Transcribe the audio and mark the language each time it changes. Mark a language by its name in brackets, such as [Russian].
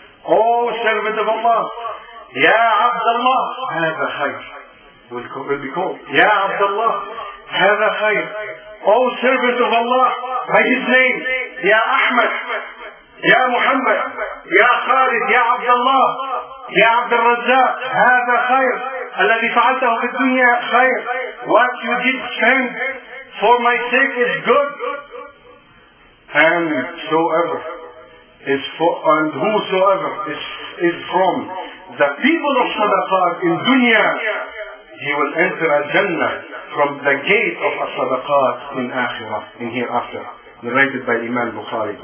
[English] Oh, servant of Allah, Ya Abdullah, have a khayr, will be called. Ya Abdullah, have a khayr. Oh, servant of Allah, by his name, Ya Ahmed, Ya Muhammad, Ya Khalid, Ya Abdullah, Ya Abdul Razzaq, have a khayr. [Arabic] الذي فعلته في الدنيا خير. [English] What you did spend for my sake is good. And so ever is for, and whosoever is from the people of Sadaqat in dunya, he will enter al-Jannah from the gate of al-Sadaqat in Akhirah, in hereafter, narrated by Imam Bukhari.